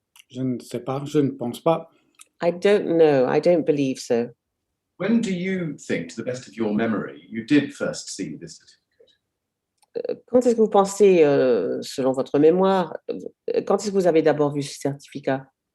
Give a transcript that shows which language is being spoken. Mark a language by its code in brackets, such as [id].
[fr] Je ne sais pas, je ne pense pas. [en] I don't know. I don't believe so. When do you think, to the best of your memory, you did first see this certificate? [fr] Quand est-ce que vous pensez, selon votre mémoire, quand est-ce que vous avez d'abord vu ce certificat?